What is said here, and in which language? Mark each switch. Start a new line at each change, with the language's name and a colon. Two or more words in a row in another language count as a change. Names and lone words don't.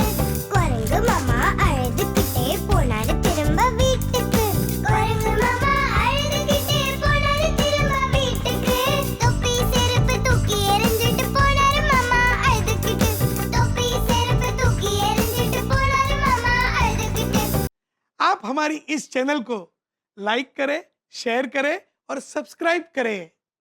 Tamil: குரங்கு மாமா அழுதுகிட்டே போனாரு திரும்ப வீட்டுக்கு. குரங்கு மாமா அழுதுகிட்டே போனாரு திரும்ப வீட்டுக்கு. தொப்பி செருப்பு தூக்கி எறிஞ்சிட்டு போனாரு மாமா அழுதுகிட்டு. தொப்பி செருப்பு தூக்கி எறிஞ்சிட்டு போனாரு மாமா அழுதுகிட்டு.
Hindi: आप हमारी इस चैनल को लाइक करें, शेयर करें और सब्सक्राइब करें।